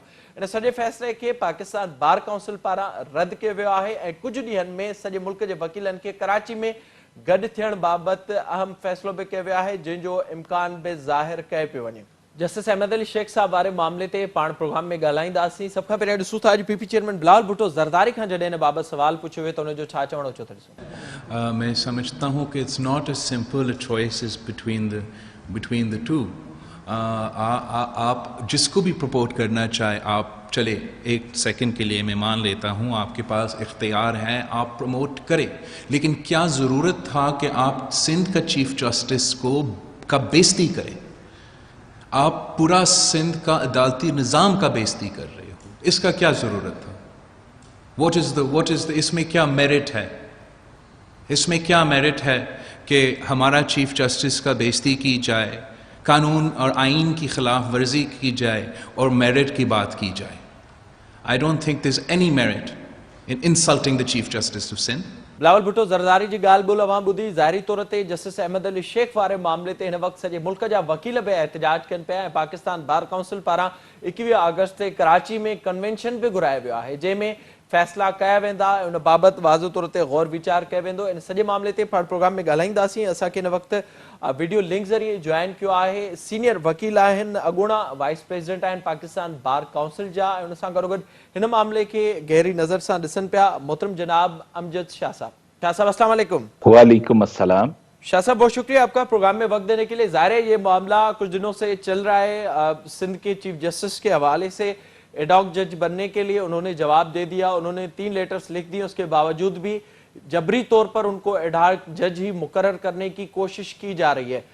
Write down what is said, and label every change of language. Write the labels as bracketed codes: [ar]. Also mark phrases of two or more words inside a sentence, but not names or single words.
[sd] इन सॼे फ़ैसिले खे पाकिस्तान बार काउंसिल पारां रद्द कयो वियो आहे ऐं कुझु ॾींहंनि में सॼे मुल्क जे वकीलनि खे कराची में गॾु थियण बाबति अहम फ़ैसिलो बि कयो वियो आहे, जंहिंजो इम्कान बि ज़ाहिर कयो पियो वञे। जस्टिस अहमद अली शेख साहब वारे मामले ते पाण प्रोग्राम में ॻाल्हाईंदासीं। सभ खां पहिरियों ॾिसूं था अॼु पीपी चेयरमैन बिलावल भुट्टो ज़रदारी खां जॾहिं हिन बाबति सवाल पुछियो वियो त हुनजो छा चवणो अचो था ॾिसो। [ur] میں سمجھتا ہوں کہ [en] it's not as simple a choice is between the two. [ur] آپ جس کو بھی پروپورٹ کرنا چاہے آپ چلے ایک سیکنڈ کے لیے میں مان لیتا ہوں آپ کے پاس اختیار ہے آپ پروموٹ کریں، لیکن کیا ضرورت تھا کہ آپ سندھ کا چیف جسٹس کا بےزتی کریں؟ آپ پورا سندھ کا عدالتی نظام کا بےزتی کر رہے ہو، اس کا کیا ضرورت تھا؟ [en] what is the [ur] اس میں کیا میرٹ ہے؟ اس میں کیا میرٹ ہے کہ ہمارا چیف جسٹس کا بےزتی کی جائے، قانون اور آئین کی خلاف ورزی کی جائے اور میرٹ کی بات کی جائے؟ [en] I don't think there is any merit in insulting the Chief Justice of Sindh. [sd] بلاول بھٹو زرداری جی ڳالهه ٻول اوهان ٻڌي ظاهري طور تي جسٹس احمد علي شيخ واري معاملي تي هن وقت سڄي ملڪ جا وڪيل به احتجاج ڪن پيا ۽ پاڪستان بار ڪائونسل پاران 21 آگسٽ تي کراچي ۾ ڪنوينشن به گهرايو ويو آهي جنهن ۾ فيصلا ڪيا ويندا ان بابت واضح طور تي غور ويچار ڪيو ويندو. ان سڄي معاملي تي پروگرام ۾ ڳالهائينداسين. اسان کي هن وقت [en] video link [sd] ذريعي جوائن کيو آهي سينيئر وڪيل آهن اڳوڻا [en] vice president [sd] آهن پاڪستان بار ڪائونسل جا ۽ ان سان گڏوگڏ هن معاملي کي گهري نظر سان ڏسن پيا محترم جناب امجد شاہ صاحب. [ur] شاہ صاحب [ar] السلام علیکم. وعلیکم السلام. [ur] شاہ صاحب بہت شکریہ آپ کا پروگرام میں وقت دینے کے لیے. ظاہر ہے یہ معاملہ کچھ دنوں سے چل رہا ہے. سندھ کے چیف جسٹس کے حوالے سے [en] ad hoc judge [ur] بننے کے لیے انہوں نے جواب دے دیا, انہوں نے 3 لیٹرز لکھ دی, اس کے باوجود بھی جبری طور پر ان کو [en] ad hoc judge [ur] ہی مقرر کرنے کی کوشش کی جا رہی ہے.